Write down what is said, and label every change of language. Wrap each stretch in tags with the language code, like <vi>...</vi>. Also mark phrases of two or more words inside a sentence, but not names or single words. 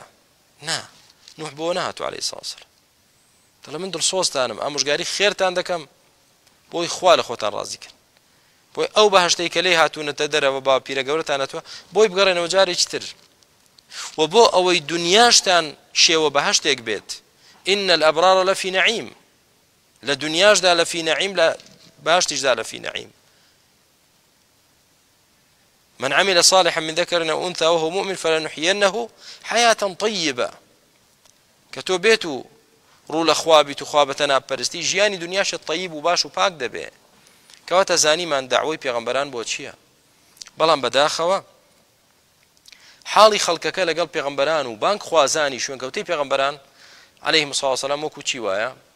<ckb>نا، نوح بۆ نەهاتووە</ckb> <ar>عەلەیهی سڵاو وسەلام،</ar> <ckb>دەڵێ من دڵسۆزتانم، ئامۆژگاری خێرتان دەکەم بۆی خوا لە خۆتان ڕازیکەن، بۆی ئەو بەهەشتەی کە لێی هاتوونەتە دەرەوە با پیرە گەورەتان هاتووە بۆی بگەڕێنەوە جارێکی تر، و بۆ ئەوەی دنیاشتان شێوە بەهەشتێک بێت.</ckb> <ar>ئین الأبرار لەفی نەعیم،</ar> <ckb>لە دنیاشدا</ckb> <ar>لەفی نەعیم،</ar> <ckb>لە باشتیشدا</ckb> <ar>لەفی نەعیم. من عمل صالحا من ذكر أو أنثى وهو مؤمن فلنحيينه حياة طيبة.</ar> <ckb>کە تۆ بێت و ڕوو لە خوا بیت و خوا بە تەنابپەرستی، ژیانی دنیاشت طیب و باش و پاک دەبێ. کەواتە زانیمان داوای پێغەمبەران بۆ چییە؟ بەڵام بەداخەوە حاڵی خەڵکەکە لەگەڵ پێغەمبەران و بانک خوازانی شوێنکەوتەی پێغەمبەران</ckb> <ar>عەلەیهیم الصلاة والسلام</ar> <ckb>وەکو چی وایە؟</ckb>